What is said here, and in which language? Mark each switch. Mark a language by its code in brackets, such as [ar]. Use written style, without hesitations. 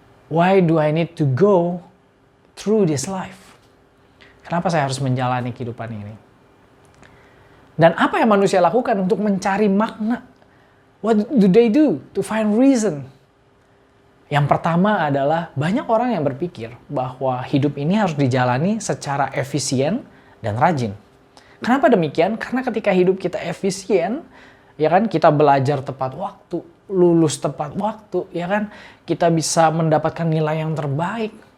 [en] Why do I need to go through this life? [id] Kenapa saya harus menjalani kehidupan ini? Dan apa yang manusia lakukan untuk mencari makna? [en] What do they do to find reason? [id] Yang pertama adalah banyak orang yang berpikir bahwa hidup ini harus dijalani secara efisien dan rajin. Kenapa demikian? Karena ketika hidup kita efisien, ya kan, kita belajar tepat waktu, lulus tepat waktu, ya kan, kita bisa mendapatkan nilai yang terbaik.